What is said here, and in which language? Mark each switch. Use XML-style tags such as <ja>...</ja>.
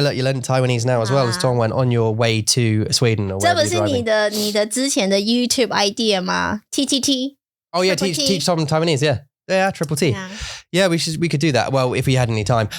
<en>Look, you learned Taiwanese now as well as Tongwen on your way to Sweden or wherever you're driving.</en> <zh>这不是你的之前的</zh> <en>YouTube idea</en> <zh>吗 TTT</zh> <en>Oh yeah, teach some Taiwanese. Yeah, triple T. Yeah, we could do that. Well, if we had any time.</en>